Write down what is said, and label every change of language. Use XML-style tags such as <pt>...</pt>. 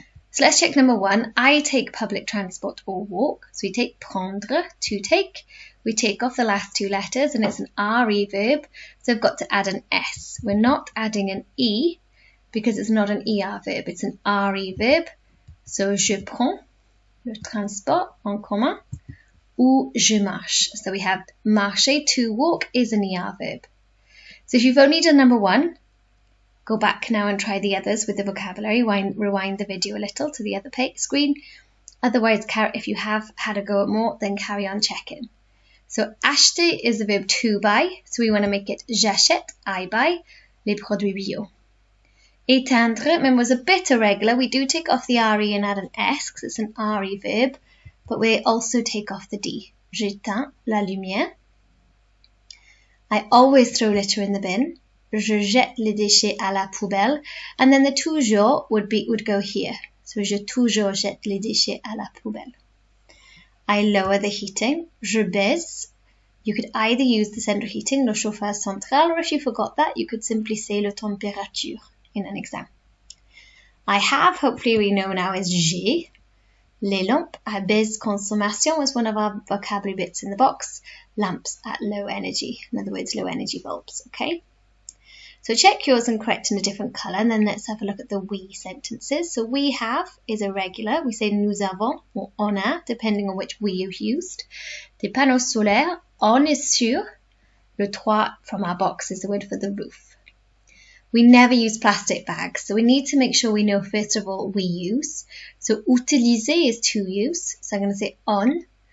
<en>So let's check number 1. I take public transport or walk. So we take prendre, to take. We take off the last 2 letters, and it's an RE verb. So I've got to add an S. We're not adding an E because it's not an ER verb. It's an RE verb.</en> <fr>So je prends le transport en commun, ou je marche.</fr> <en>So we have marcher, to walk, is an ER verb. So if you've only done number 1, go back now and try the others with the vocabulary. Rewind the video a little to the other screen. Otherwise, if you have had a go at more, then carry on checking. So acheter is the verb to buy. So we want to make it j'achète, I buy,</en> <fr>les produits bio.</fr> <en>Éteindre was a bit irregular. We do take off the RE and add an S because it's an RE verb, but we also take off the D.</en> <fr>J'éteins la lumière.</fr> <en>I always throw litter in the bin.</en> <fr>Je jette les déchets à la poubelle.</fr> <en>And then the toujours would go here.</en> <fr>So je toujours jette les déchets à la poubelle.</fr> <en>I lower the heating.</en> <fr>Je baisse.</fr> <en>You could either use the central heating,</en> <fr>le chauffage central,</fr> <en>or if you forgot that, you could simply say</en> <fr>le température</fr> <en>in an exam. I have, hopefully we know now, is j'ai.</en> <fr>Les lampes à basse consommation</fr> <en>was one of our vocabulary bits in the box. Lamps at low energy. In other words, low energy bulbs. Okay. So check yours and correct in a different colour, and then let's have a look at the we sentences. So we have is irregular. We say</en> <fr>nous avons</fr> <en>or</en> <fr>on a,</fr> <en>depending on which we you've used.</en> <fr>Des panneaux solaires, on est sur. Le toit</fr> <en>from our box is the word for the roof. We never use plastic bags, so we need to make sure we know first of all we use. So utiliser is to use, so I'm going to say on.</en>